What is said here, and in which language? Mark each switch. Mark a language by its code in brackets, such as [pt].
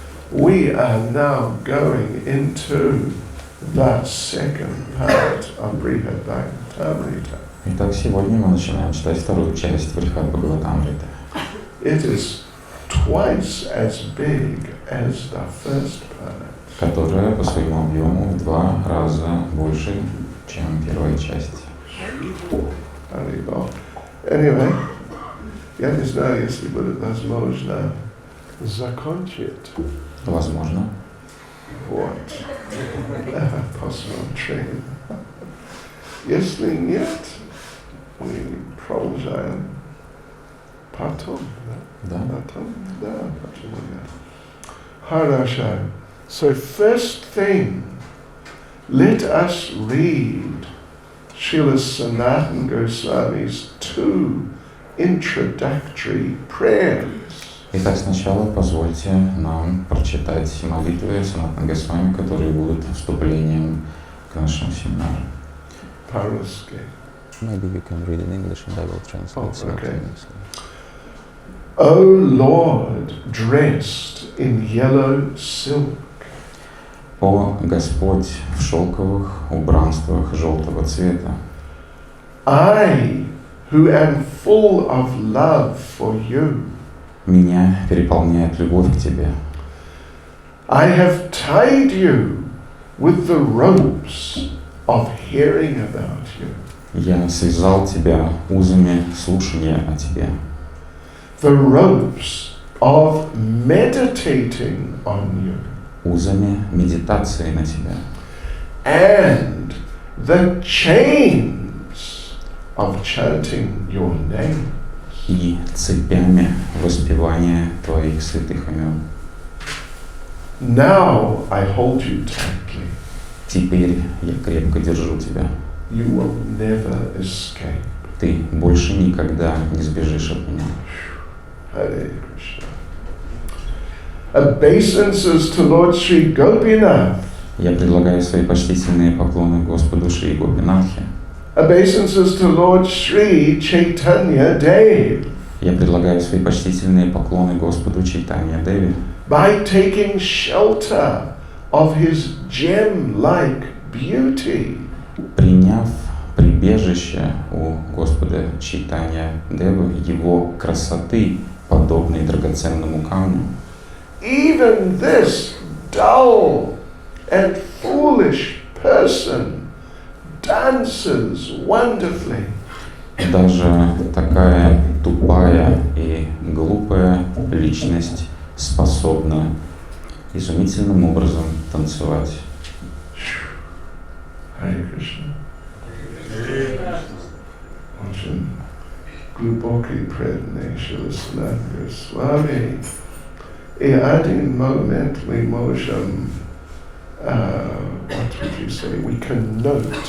[en] We are now going into the second part of Brihat Bhagavatamrita. [ru] Итак, сегодня мы начинаем читать вторую часть Брихат Бхагаватамриты. [en] It is twice as big as the first part. [ru] Которая по своему объему в 2 раза больше, чем первая часть. Anyway, я не знаю, если будет возможно закончить. Возможно. Вот. Посмотрим. Если нет, мы продолжаем потом. Да. Потом, да, почему нет. Хорошо. [en] So first thing, let us read Srila Sanatana Goswami's 2 introductory prayers. [ru] Итак, сначала позвольте нам прочитать молитвы Санатана Госвами, которые будут вступлением к нашему семинару. По-русски. [en] Maybe you can read in English and I will translate simultaneously. O Lord, dressed in yellow silk. [ru] О Господь в шелковых убранствах желтого цвета. [en] I, who am full of love for you. [ru] Меня переполняет любовь к Тебе. [en] I have tied you with the ropes of hearing about you. [ru] Я связал Тебя узами слушания о Тебе. [en] The ropes of meditating on you. [ru] Узами медитации на Тебя. [en] And the chains of chanting your name. [ru] И цепями воспевания Твоих святых имен. [en] Now I hold you tightly. [ru] Теперь я крепко держу Тебя. [en] You will never escape. [ru] Ты больше никогда не сбежишь от меня. [sa] Hare Krishna. [en] Obeisances to Lord Sri Gopinath. [ru] Я предлагаю свои почтительные поклоны Господу Шри Гопинатхе. [en] Obeisances to Lord Sri Chaitanya Dev. [ru] Я предлагаю свои почтительные поклоны Господу Чайтанья Деви. [en] By taking shelter of his gem-like beauty. [ru] Приняв прибежище у Господа Чайтанья Девы, его красоты, подобной драгоценному камню. [en] Even this dull and foolish person dances wonderfully. [ru] Даже такая тупая и глупая личность способна изумительным образом танцевать. [sa] Hare Krishna. [ru] Очень глубокий преданный Шрила Санатана Госвами. И один момент мы можем, [en] what would you say, we can note.